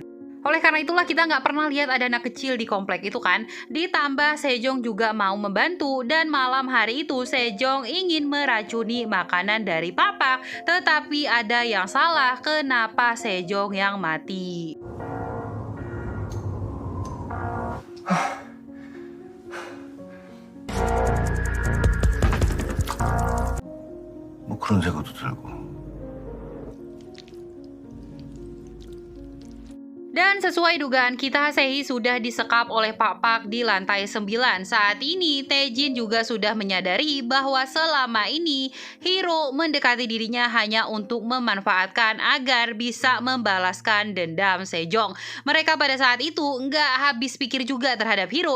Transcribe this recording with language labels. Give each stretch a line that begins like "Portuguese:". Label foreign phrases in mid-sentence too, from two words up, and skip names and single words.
Indonesian: Oleh karena itulah kita nggak pernah lihat ada anak kecil di komplek itu kan. Ditambah Sejong juga mau membantu dan malam hari itu Sejong ingin meracuni makanan dari Papa. Tetapi ada yang salah, kenapa Sejong yang mati?
Korean: 뭐 그런 생각도 들고.
Indonesian: Dan sesuai dugaan kita, Sehi sudah disekap oleh Pak Pak di lantai 9. Saat ini, Taejin juga sudah menyadari bahwa selama ini Hiro mendekati dirinya hanya untuk memanfaatkan agar bisa membalaskan dendam Sejong. Mereka pada saat itu nggak habis pikir juga terhadap Hiro.